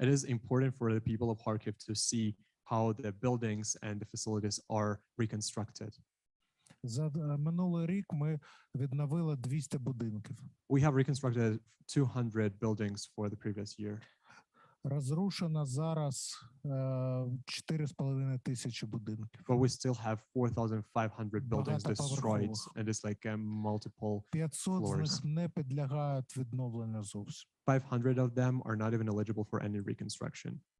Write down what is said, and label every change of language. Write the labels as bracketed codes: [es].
[en] It is important for the people of Kharkiv to see how the buildings and the facilities are reconstructed. [uk] За минулий рік ми відновили 200 будинків. [en] We have reconstructed 200 buildings for the previous year. [uk] Розрушено зараз 4,5 тисячі будинків. [en] But we still have 4,500 buildings destroyed, and it's like multiple [uk] 500 з [en] floors. [uk] них не підлягають відновленню зовсім. [en] 500 of them are not even eligible for any reconstruction.